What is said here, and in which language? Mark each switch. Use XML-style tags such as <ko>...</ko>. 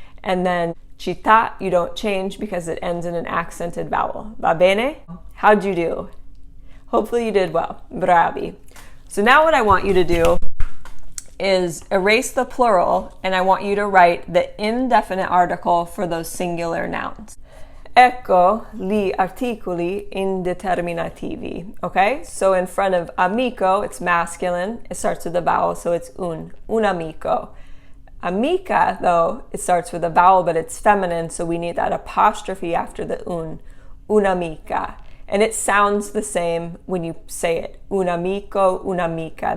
<en>And then città, you don't change because it ends in an accented vowel.</en> <it>Va bene?</it> <en>How'd you do? Hopefully you did well.</en> <it>Bravi.</it> <en>So now what I want you to do is erase the plural, and I want you to write the indefinite article for those singular nouns.</en> <it>Ecco gli articoli indeterminativi.</it> <en>Okay? So in front of amico, it's masculine. It starts with a vowel, so it's un amico. Amica, though, it starts with a vowel, but it's feminine, so we need that apostrophe after the un'amica. And it sounds the same when you say it, un amico, un'amica.</en>